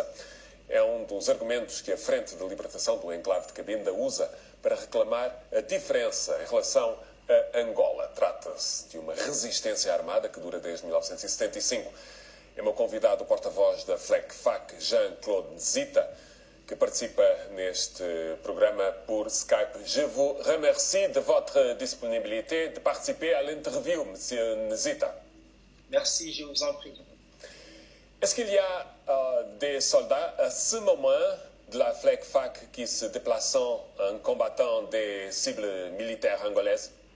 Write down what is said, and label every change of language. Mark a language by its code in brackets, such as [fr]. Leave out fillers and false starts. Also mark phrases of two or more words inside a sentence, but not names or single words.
[pt] É um dos argumentos que a Frente de Libertação do Enclave de Cabinda usa para reclamar a diferença em relação a Angola. Trata-se de uma resistência armada que dura desde 1975. É meu convidado o porta-voz da FLECFAC, Jean-Claude Nzita, que participa neste programa por Skype. [fr] Je vous remercie de votre disponibilité de participer à l'interview, Monsieur Nzita. Merci, je vous en prie. Est-ce qu'il y a des soldats à ce moment de la FLECFAC qui se déplacent en combattant des cibles militaires angolaises?